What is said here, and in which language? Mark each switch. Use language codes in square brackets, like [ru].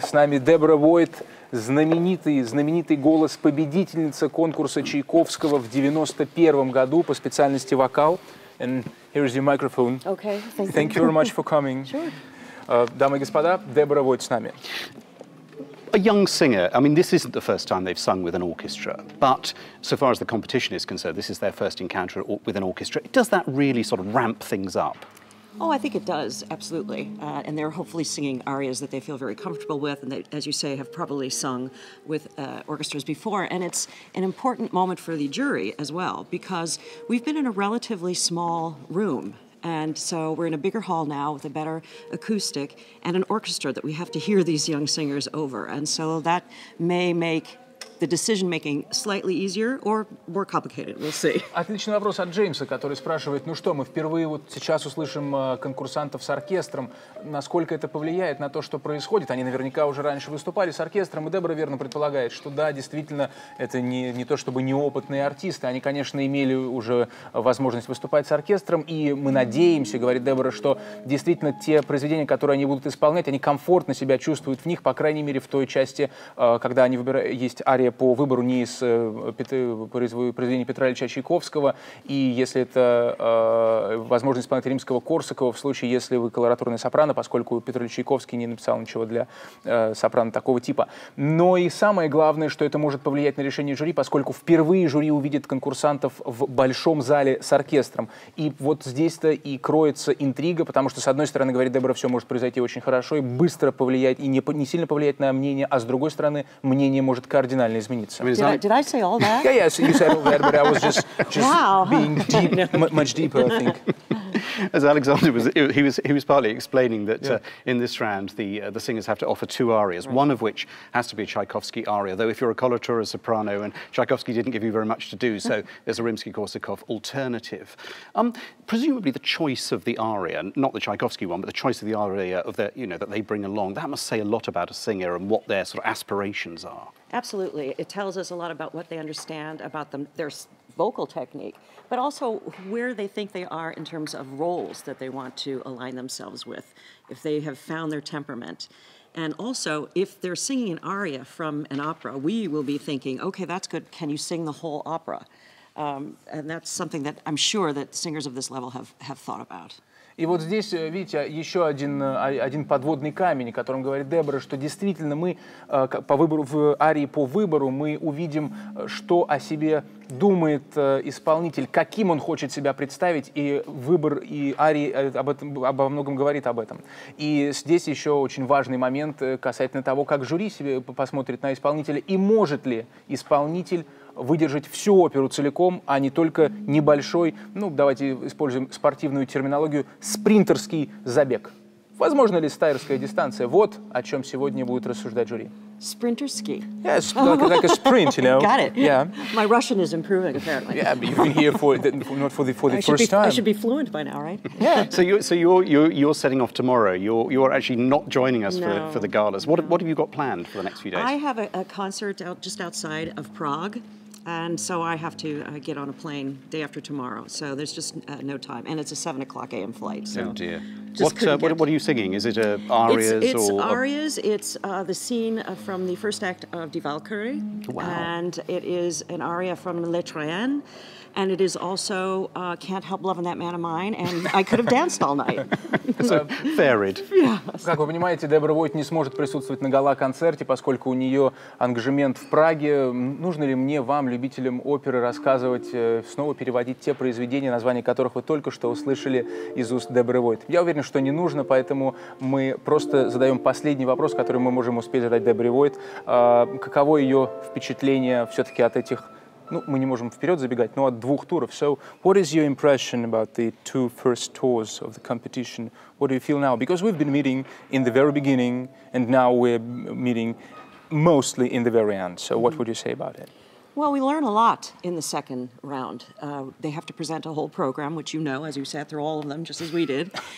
[ru] С нами Deborah Voigt, знаменитый голос победительницы конкурса Чайковского в 91 году по специальности вокал. [en] And here's your microphone. Okay, Thank you very much for coming. Sure. [ru] Дамы и господа, Deborah Voigt с нами. [en] A young singer, I mean, this isn't the first time they've sung with an orchestra, but so far as the competition is concerned, this is their first encounter with an orchestra. Does that really sort of ramp things up? Oh, I think it does, absolutely. And they're hopefully singing arias that they feel very comfortable with, and they, as you say, have probably sung with orchestras before. And it's an important moment for the jury as well, because we've been in a relatively small room. And so we're in a bigger hall now with a better acoustic and an orchestra that we have to hear these young singers over. And so that may make the decision-making slightly easier or more complicated. We'll see. [ru] Отличный вопрос от Джеймса, который спрашивает, ну что, мы впервые вот сейчас услышим конкурсантов с оркестром, насколько это повлияет на то, что происходит? Они наверняка уже раньше выступали с оркестром, и Дебора верно предполагает, что да, действительно, это не то чтобы неопытные артисты, они, конечно, имели уже возможность выступать с оркестром, и мы надеемся, говорит Дебора, что действительно те произведения, которые они будут исполнять, они комфортно себя чувствуют в них, по крайней мере, в той части, когда они выбирают, есть ария по выбору не из произведения Петра Ильича Чайковского, и если это возможность исполнять римского Корсакова в случае, если вы колоратурный сопрано, поскольку Петр Ильич Чайковский не написал ничего для сопрано такого типа. Но и самое главное, что это может повлиять на решение жюри, поскольку впервые жюри увидит конкурсантов в большом зале с оркестром. И вот здесь-то и кроется интрига, потому что, с одной стороны, говорит Дебора, все может произойти очень хорошо и быстро повлиять, и не сильно повлиять на мнение, а с другой стороны, мнение может кардинально измениться. [en] Did I say all that? Yeah, yes, you said all that, but I was just Wow. being deep, much deeper, I think. As Alexander he was partly explaining that in this round the singers have to offer two arias, one of which has to be a Tchaikovsky aria, though if you're a coloratura or a soprano, and Tchaikovsky didn't give you very much to do, so there's a Rimsky-Korsakov alternative. Presumably the choice of the aria, not the Tchaikovsky one, but the choice of the aria of the, that they bring along, that must say a lot about a singer and what their sort of aspirations are. Absolutely. It tells us a lot about what they understand about their vocal technique, but also where they think they are in terms of roles that they want to align themselves with, if they have found their temperament. And also, if they're singing an aria from an opera, we will be thinking, okay, that's good, can you sing the whole opera? And that's something that I'm sure that singers of this level have thought about. [ru] И вот здесь, видите, еще один подводный камень, о котором говорит Дебора, что действительно мы по выбору, в арии по выбору мы увидим, что о себе думает исполнитель, каким он хочет себя представить, и выбор и арии обо многом говорит об этом. И здесь еще очень важный момент касательно того, как жюри себе посмотрит на исполнителя, и может ли исполнитель выдержать всю оперу целиком, а не только небольшой, ну, давайте используем спортивную терминологию, спринтерский забег. Возможно ли стайерская дистанция? Вот о чем сегодня будет рассуждать жюри. [en] Sprinterski. Yes, like a sprint, you know. Got it. Yeah. My Russian is improving, apparently. Yeah, but you've been here not for the first time. I should be fluent by now, right? Yeah. So you're setting off tomorrow. You're actually not joining us No. for the galas. What have you got planned for the next few days? I have a concert just outside of Prague, and so I have to get on a plane day after tomorrow. So there's just no time, and it's a 7 o'clock a.m. flight. So Oh dear. just What are you singing? Is it arias it's or arias. It's the scene from the first act of Die Valkyrie, Wow. and it is an aria from Le Troyen. And it is also Can't Help Loving That Man of Mine, and I could have danced all night. varied? [ru] Как вы понимаете, Дебора Войт не сможет присутствовать на гала-концерте, поскольку у нее ангажемент в Праге. Нужно ли мне, вам, любителям оперы, рассказывать, снова переводить те произведения, названия которых вы только что услышали из уст Деборы Войт? Я уверен, что не нужно, поэтому мы просто задаем последний вопрос, который мы можем успеть задать Деборе Войт. Каково ее впечатление все-таки от этих, ну, мы не можем вперед забегать, но от двух туров. [en] So, what is your impression about the two first tours of the competition? What do you feel now? Because we've been meeting in the very beginning, and now we're meeting mostly in the very end. So, what would you say about it? Well, we learn a lot in the second round. They have to present a whole program, which you know, as you sat through all of them, just as we did.